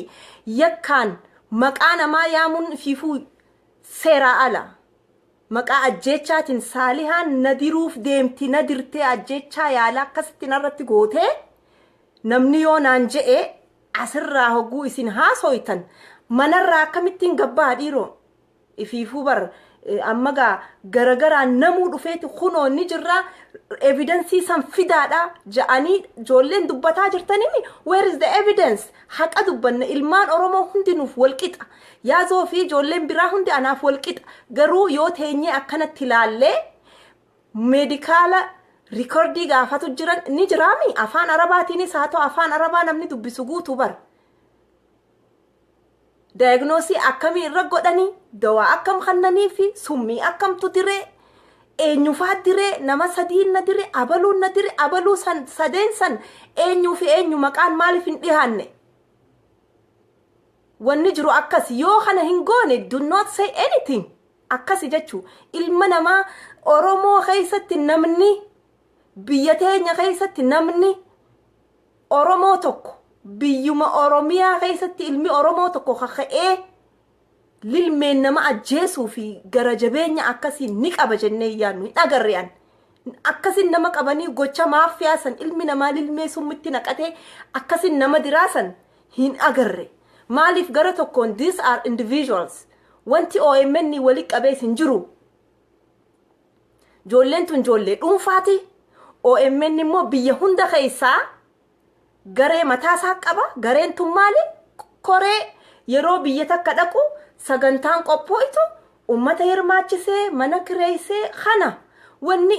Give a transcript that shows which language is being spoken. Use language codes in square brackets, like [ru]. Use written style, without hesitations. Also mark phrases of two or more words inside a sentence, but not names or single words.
[om] yakkaan maqaa namaa yaamuun fiifuu seeraa ala maqaa ajjeechaatiin saalihaan nadiruuf deemti nadirtee ajjeechaa yaala akkasitti narratti goote namni yoo naan je'e asirraa hogguu isin haasoytan manarraa akkamittiin gabbaa dhiiroo ifiifuu bar amma garagaraan namuu dhufeeti kunoonni jirraa evidensii san fidaadha ja'anii ijoolleen dubbataa jirtanii [en] where is the evidence [om] haqa dubbanna ilmaan oromoo hundinuuf walqixa yaazoo fi ijoolleen biraa hundi anaaf walqixa garuu yoo teenyee akkanatti ilaallee meedikaala rikordii gaafatu jiran ni jiraami afaan arabaatiinis haa ta'u afaan arabaa namni dubbisu guutuu bar diagnoosii akkamii irra godhanii dawaa akkam kannanii fi summii akkamtu diree eenyufaa diree nama sadiin na diree abaluun na diree abaluu san sadeen san eenyuu fi eenyu maqaan maaliif hin dhihaanne wanni jiru akkas yoo kana hin goone [en] do not say anything [om] akkasi jechuu ilma namaa oromoo keessatti namni biyya teenya keessatti namni oromoo tokko biyyuma oromiyaa keessatti ilmi oromoo tokko kaka'ee lilmeen nama ajjeesuu fi gara jabeenya akkasii ni qaba jennee yaannu hin agarrean akkasin nama qabanii gocha maaffiyaasan ilmi namaa lilmee summitti naqatee akkasin nama diraasan hin agarre maaliif gara tokkoon [en] these are individuals [om] wanti OMN wali qabees hin jiru ijoolleen tun ijoollee dhuunfaati OMN immoo biyya hunda keessaa garee mataasaa qaba gareen tun maali koree yeroo biyya takka dhaqu sagantaan qophooytu ummata hirmaachisee mana kireeysee kana wanni